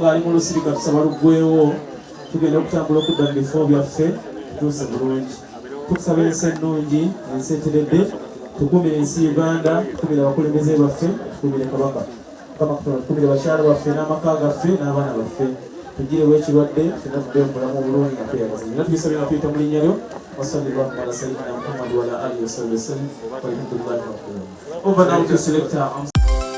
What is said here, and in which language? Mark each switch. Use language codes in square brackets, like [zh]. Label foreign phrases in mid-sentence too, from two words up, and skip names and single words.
[lg] ng'ali mu lusirika tusaba luggwewo tugenda okutambula okudda mu bifo byaffe tutuuse bulungi tukusaba ensi ennungi ensi eteredde tukumire ensi Uganda tukumire abakulembeze baffe tukumire kabaka Mukama Katonda tukumire bakyala baffe n'amaka gaffe n'abaana baffe tugirewo ekirwadde fenna tudde omulamu obulungi nga tweyagaza era tubisabye nga tuyita mu linnya lyo [ar] وصلى الله على سيدنا محمد وعلى آله وصحبه وسلم والحمد لله رب العالمين. [en] Over now to selector